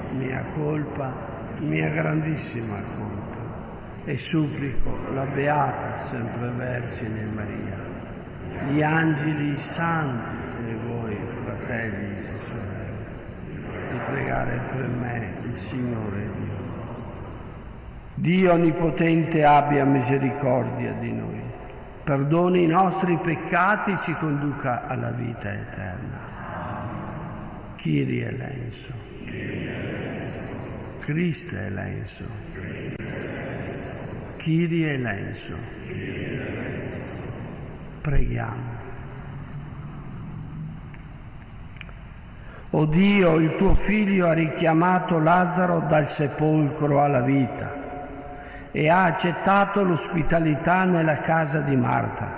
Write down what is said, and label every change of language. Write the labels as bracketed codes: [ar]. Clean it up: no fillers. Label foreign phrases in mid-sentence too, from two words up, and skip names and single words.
[it] mia grandissima colpa, e supplico la Beata Sempre Vergine Maria, gli angeli santi e voi, fratelli e sorelle, di pregare per me il Signore Dio. Dio Onnipotente abbia misericordia di noi, perdoni i nostri peccati e ci conduca alla vita eterna. [el] Kyrie eleison. Christe eleison. Kyrie eleison. [it] Preghiamo. O Dio, il tuo Figlio ha richiamato Lazzaro dal sepolcro alla vita e ha accettato l'ospitalità nella casa di Marta.